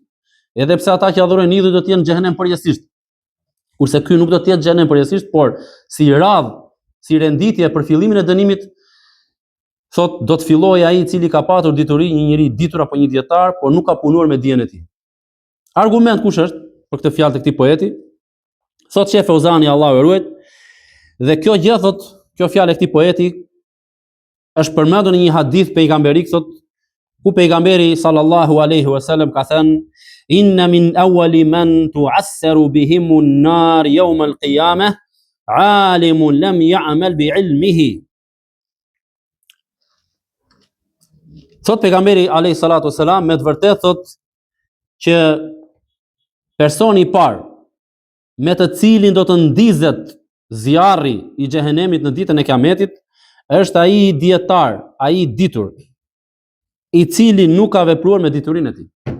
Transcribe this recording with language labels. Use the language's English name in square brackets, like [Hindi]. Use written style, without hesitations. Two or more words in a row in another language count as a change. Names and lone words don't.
[Albanian] Edhe pse ata që adhurojnë idhujt do të jenë në xhenem përgjithsisht. Kurse ky nuk do të jetë në xhenem përgjithsisht, por si radhë, si renditje për fillimin e dënimit, thot do të fillojë ai i cili ka patur dituri, një njeri ditur apo një dietar, por nuk ka punuar me dijen e tij. Argument kush është për këtë fjalë të këtij poeti? Thot Sheh Fauzani, Allahu e ruaj, dhe kjo gjë thot, kjo fjalë e këtij poeti është përmendur në një hadith pejgamberik, thot ku pejgamberi [Arabic] صلى الله عليه وسلم [Albanian] ka thënë [Arabic] إن من أول من تسعر بهم النار يوم القيامة عالم لم يعمل بعلمه. [Albanian] Thot pejgamberi [Arabic] عليه الصلاة والسلام, [Albanian] me të vërtetë thot që personi i parë me të cilin do të ndizet zjarri i xhehenemit në ditën e Kiametit është ai dietar, ai ditur, i cili nuk ka vepruar me diturinë e tij.